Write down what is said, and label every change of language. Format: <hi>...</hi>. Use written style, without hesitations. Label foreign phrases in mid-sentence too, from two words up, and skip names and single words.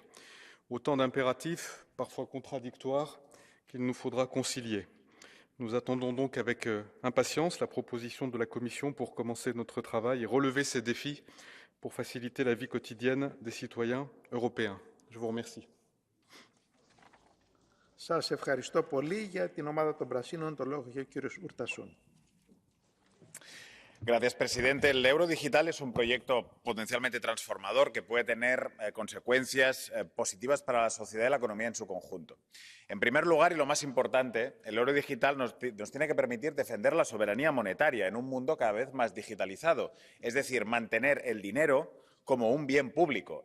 <fr>Autant d'impératifs, parfois contradictoires, qu'il nous faudra concilier. Nous attendons donc avec impatience la proposition de la Commission pour commencer notre travail et relever ces défis pour faciliter la vie quotidienne des citoyens européens. Je vous remercie.</fr> <el>Σας ευχαριστώ πολύ. Για την ομάδα των Πρασίνων το λόγο έχει ο κύριος Ουρτασούν.</el> <es>Gracias, presidente. El euro digital es un proyecto potencialmente transformador que puede tener consecuencias positivas para la sociedad y la economía en su conjunto. En primer lugar, y lo más importante, el euro digital nos tiene que permitir defender la soberanía monetaria en un mundo cada vez más digitalizado, es decir, mantener el dinero como un bien público.</es>